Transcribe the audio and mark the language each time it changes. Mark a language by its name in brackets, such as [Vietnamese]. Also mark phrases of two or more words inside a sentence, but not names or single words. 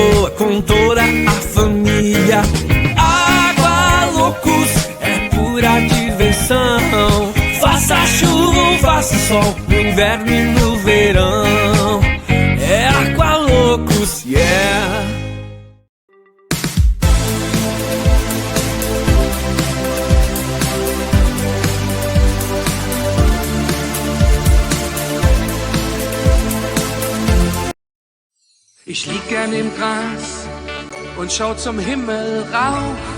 [Portuguese] com toda a família. Água Loucos é pura diversão. Faça chuva ou faça sol, no inverno e no verão. É Água Loucos, yeah. [German] Ich lieg gern im Gras und schau zum Himmel rauf.